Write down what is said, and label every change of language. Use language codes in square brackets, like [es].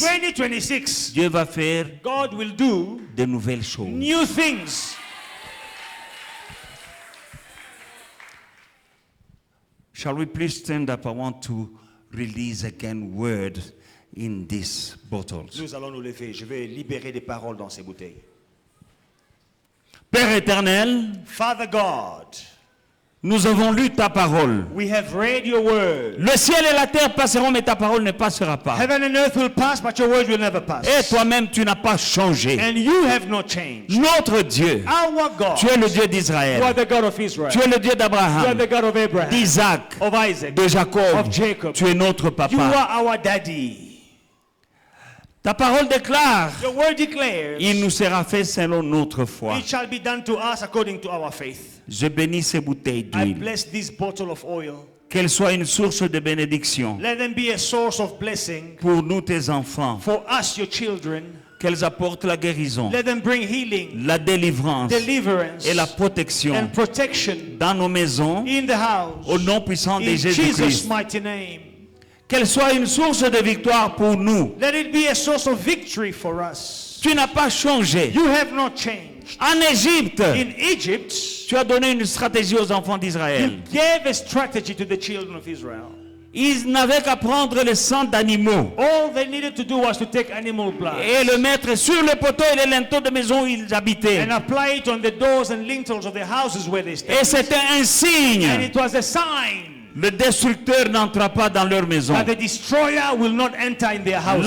[fr] 2026, Dieu va faire [en] God will do [fr] de nouvelles choses. [en] new things. Shall we please stand up? I want to release again word in these bottles. [fr] Nous allons nous lever. Je vais libérer des paroles dans ces bouteilles. Père éternel, [en] Father God, [fr] Nous avons lu ta parole. [en] We have read your word. [fr] Le ciel et la terre passeront, mais ta parole ne passera pas. [en] Heaven and earth will pass, but your word will never pass. [fr] Et toi-même, tu n'as pas changé. [en] And you have not changed. [fr] Notre Dieu, [en] Our God. [fr] tu es le Dieu [en] You are [fr] d'Israël. [en] the God of Israel. [fr] Tu es le Dieu [en] You are [fr] d'Abraham, [en] the God of Abraham, [fr] d'Isaac, [en] of Isaac, [fr] de Jacob. [en] of Jacob. [fr] Tu es notre [en] You [fr] papa. [en] are our daddy. [fr] Ta parole déclare, [en] Your word declares, [fr] il nous sera fait selon notre foi. [en] it shall be done to us according to our faith. [fr] Je bénis ces bouteilles [en] I [fr] d'huile. [en] bless this bottle of oil. [fr] Qu'elles soient une source de bénédiction [en] Let them be a source of blessing [fr] pour nous, tes enfants. [en] for us, your children. [fr] Qu'elles apportent la guérison, [en] Let them bring healing, [fr] la délivrance [en] deliverance, [fr] et la protection [en] and protection [fr] dans nos maisons [en] in the house. [fr] au nom puissant de [en] In Jesus' [fr] Jésus-Christ. [en] mighty name. [fr] Qu'elle soit une source de victoire pour nous. [en] Let it be a source of victory for us. [fr] Tu n'as pas changé. [en] You have not changed. [fr] En Égypte, [en] In Egypt, [fr] tu as donné une stratégie aux enfants d'Israël. [en] you gave a strategy to the children of Israel. [fr] Ils n'avaient qu'à prendre le sang d'animaux [en] All they needed to do was to take animal blood [fr] et le mettre sur les poteaux et les linteaux de maison où ils habitaient. [en] and apply it on the doors and lintels of the houses where they stayed. [fr] Et c'était un [en] And [fr] signe. [en] it was a sign [fr] Le destructeur n'entra pas dans leur maison. [en] that the destroyer will not enter in their houses.